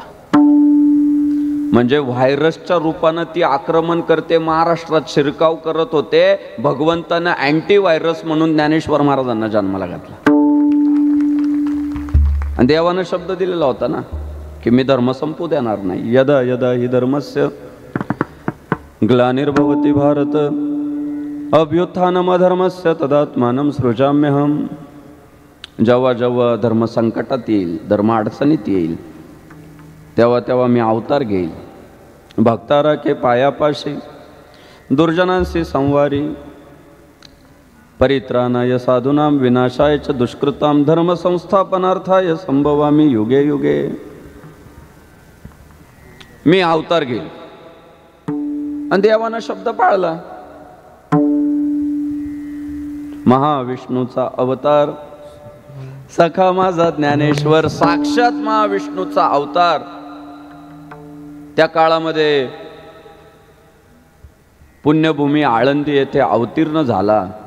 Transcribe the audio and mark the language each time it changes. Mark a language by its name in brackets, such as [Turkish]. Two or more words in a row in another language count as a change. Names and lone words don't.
[Marathi] म्हणजे व्हायरसच्या रूपानं ती आक्रमण करते महाराष्ट्रात शिरकाव करत होते. भगवंतानं [English] anti virus [Marathi] म्हणून ज्ञानेश्वर महाराजांना जन्माला घातला. आणि देवानं शब्द दिलेला होता ना की मी धर्म संपू देणार नाही. [Sanskrit] यदा यदा हि धर्मस्य ग्लानिर्भवति भारत अभ्युत्थानम अधर्मस्य तदात्मानं सृजाम्यहम. [Marathi] जेव्हा जेव्हा धर्म संकटात येईल, धर्म अडचणीत येईल, तेव्हा तेव्हा मी अवतार घेईल भक्तारा के पायापाशी दुर्जनांशी संवारी [Sanskrit] परित्राणाय साधूनां विनाशाय च दुष्कृतां धर्म संस्थापनार्थाय संभवामी युगे युगे. [Marathi] मी अवतार घेईल. आणि देवानं शब्द पाळला. महाविष्णूचा अवतार, सखा माझा ज्ञानेश्वर साक्षात महाविष्णूचा अवतार त्या काळामध्ये पुण्यभूमी आळंदी येथे अवतीर्ण झाला.